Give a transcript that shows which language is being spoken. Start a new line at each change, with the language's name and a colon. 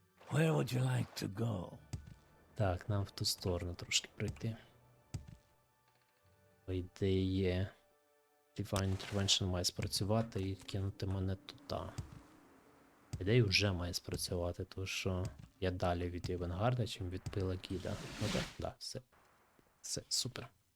English: Where would you like to go?
Ukrainian: Так, нам в ту сторону трошки пройти. По ідеї... Divine Intervention має спрацювати і кинути мене туди. По ідеї вже має спрацювати, тому що я далі від Івенгарда, чим від Пелагіда. Ну так, да, все, супер.